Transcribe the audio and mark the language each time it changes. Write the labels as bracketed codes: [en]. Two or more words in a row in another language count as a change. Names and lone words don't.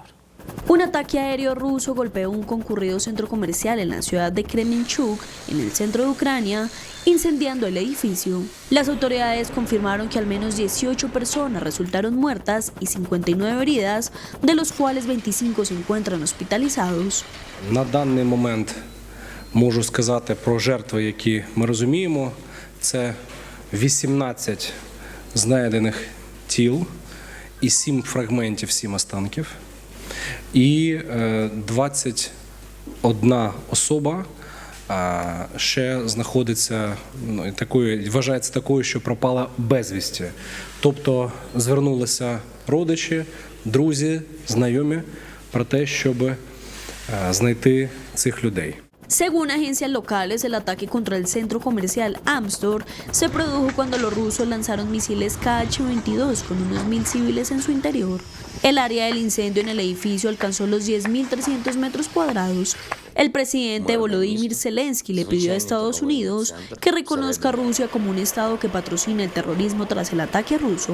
[es] Un ataque aéreo ruso golpeó un concurrido centro comercial en la ciudad de Kremenchuk, en el centro de Ucrania, incendiando el edificio. Las autoridades confirmaron que al menos 18 personas resultaron muertas y 59 heridas, de los cuales 25 se encuentran hospitalizados. [uk] На даний момент можу сказати про жертви, які ми розуміємо. Це 18 знайдених тіл і 7 фрагментів, 7 останків. І 21 особа ще знаходиться, вважається такою, що пропала безвісті. Тобто звернулися родичі, друзі, знайомі про те, щоб знайти цих людей. [es] Según agencias locales, el ataque contra el centro comercial Amstor se produjo cuando los rusos lanzaron misiles Kh-22 con unos 1.000 civiles en su interior. El área del incendio en el edificio alcanzó los 10.300 metros cuadrados. El presidente Volodymyr Zelensky le pidió a Estados Unidos que reconozca a Rusia como un estado que patrocina el terrorismo tras el ataque ruso.